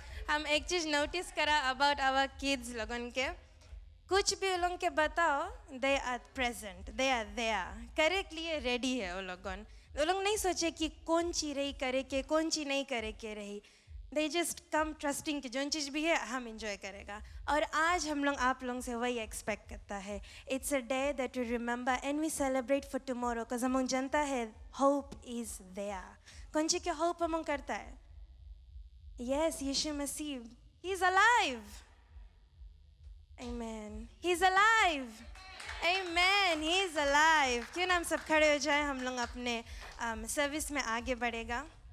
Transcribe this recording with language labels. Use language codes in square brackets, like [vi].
[hi] हम एक चीज नोटिस करा [en] about our kids [hi] लोगन के. कुछ भी उन लोगों के बताओ, [en] they are present, they are there. [hi] करे के लिए ready है वो लोगन. वो लोग नहीं सोचे कि कौन चीज रही करे के, कौन चीज नहीं करे के रही. [en] They just come trusting [hi] कि जो चीज़ भी है हम enjoy करेगा. और आज हम लोग आप लोगों से वही expect करता है. [en] It's a day that we remember and we celebrate for tomorrow. Because [hi] हम लोग जानता है [en] hope is there. [hi] कौन चीज़ के hope हम लोग करता है? [en] Yes, [hi] यीशु मसीह. [en] He's alive. Amen. He's alive. Amen. He's alive. [hi] क्यों ना हम सब खड़े हो जाए, हम लोग अपने सर्विस में आगे बढ़ेगा.